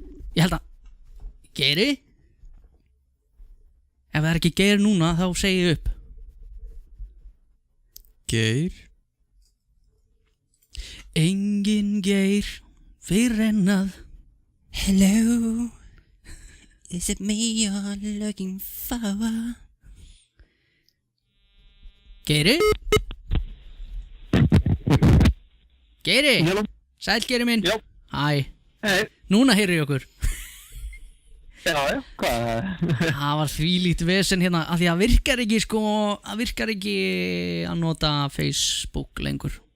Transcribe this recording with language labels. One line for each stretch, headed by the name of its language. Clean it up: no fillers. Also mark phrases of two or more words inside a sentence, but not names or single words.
Icelandic: Ég held að Geiri? Ef það ekki Geir núna þá segi ég upp. Geir. Engin Geir fyrr en að
English: Hello, is it me you're looking for?
Icelandic: Geiri? Geiri?
English: Hello.
Icelandic: Sæll Geiri minn. Já. Hæ. Hei. Núna heyri ég okkur. Já, hvað? Það var þvílíkt vesen hérna af því að virkar ekki að nota Facebook lengur.